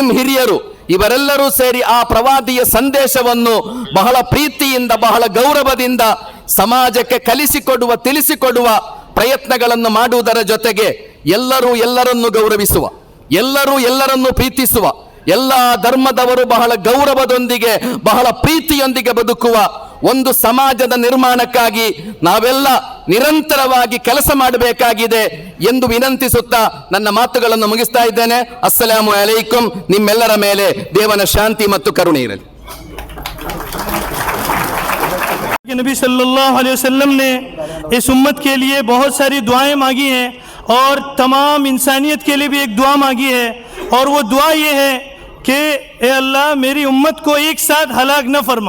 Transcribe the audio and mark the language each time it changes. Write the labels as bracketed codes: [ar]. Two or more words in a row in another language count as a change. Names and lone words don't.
[kn] ಹಿರಿಯರು ಇವರೆಲ್ಲರೂ ಸೇರಿ ಆ ಪ್ರವಾದಿಯ ಸಂದೇಶವನ್ನು ಬಹಳ ಪ್ರೀತಿಯಿಂದ, ಬಹಳ ಗೌರವದಿಂದ ಸಮಾಜಕ್ಕೆ ತಿಳಿಸಿಕೊಡುವ ಪ್ರಯತ್ನಗಳನ್ನು ಮಾಡುವುದರ ಜೊತೆಗೆ ಎಲ್ಲರನ್ನು ಗೌರವಿಸುವ, ಎಲ್ಲರನ್ನು ಪ್ರೀತಿಸುವ, ಎಲ್ಲ ಧರ್ಮದವರು ಬಹಳ ಗೌರವದೊಂದಿಗೆ, ಬಹಳ ಪ್ರೀತಿಯೊಂದಿಗೆ ಬದುಕುವ ಒಂದು ಸಮಾಜದ ನಿರ್ಮಾಣಕ್ಕಾಗಿ ನಾವೆಲ್ಲ ನಿರಂತರವಾಗಿ ಕೆಲಸ ಮಾಡಬೇಕಾಗಿದೆ ಎಂದು ವಿನಂತಿಸುತ್ತಾ ನನ್ನ ಮಾತುಗಳನ್ನು ಮುಗಿಸ್ತಾ ಇದ್ದೇನೆ. [ar] السلام عليكم. [kn] ನಿಮ್ಮೆಲ್ಲರ ಮೇಲೆ ದೇವನ ಶಾಂತಿ ಮತ್ತು ಕರುಣೆ ಇರಲಿ. [hi] नबी [ar] صلى الله عليه وسلم [hi] ने इस उम्मत के लिए बहुत सारी दुआएं मांगी हैं और तमाम इंसानियत के लिए भी एक दुआ मांगी है, और वो दुआ ये है कि ए अल्लाह मेरी उम्मत को एक साथ हलाक न फरमा।